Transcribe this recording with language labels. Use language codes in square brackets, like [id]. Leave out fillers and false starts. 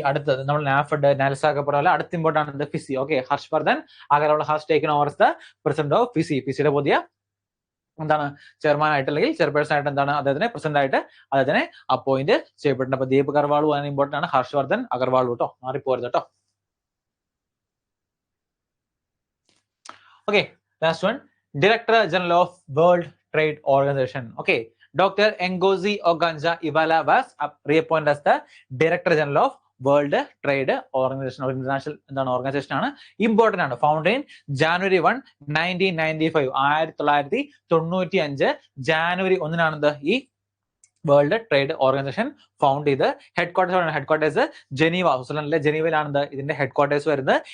[ml] അടുത്തത് നമ്മൾ നാഫഡ് നാൽസ ഒക്കെ പോലെ അടുത്ത ഇമ്പോർട്ടൻ്റ് ആണ് fizzy. [en] Okay, Harsh Vardhan Agarwal has taken over the president of FICCI. [ml] ഫിസിയുടെ പുതിയ എന്താണ് ചെയർമാൻ ആയിട്ട് അല്ലെങ്കിൽ ചെയർപേഴ്സൺ ആയിട്ട് എന്താണ് അദ്ദേഹത്തിനെ പ്രസിഡന്റ് ആയിട്ട് അദ്ദേഹത്തിനെ അപ്പോയിന്റ് ചെയ്യപ്പെട്ടിട്ടുണ്ട്. അപ്പൊ ദീപ് അഗർവാളും അതിന് ഇമ്പോർട്ടൻ്റ് ആണ്, ഹർഷ് വർദ്ധൻ അഗർവാളും കേട്ടോ, മാറിപ്പോരുത് കേട്ടോ. [en] Okay, last one. Director General of World Trade Organization. Okay, Dr. Ngozi Okonjo-Iweala was reappointed as the Director General of World Trade Organization. [ml] International എന്താണ് ഓർഗനൈസേഷൻ ആണ്, ഇമ്പോർട്ടൻ്റ് ആണ്. [en] Founded in January 1, 1995. [ml] 1995 January 1 ഈ world trade organisation found ചെയ്ത്. Headquarters Geneva, സ്വിറ്റ്സർലൻഡിലെ ജനീവയിലാണ് ഇതിന്റെ headquarters വരുന്നത്.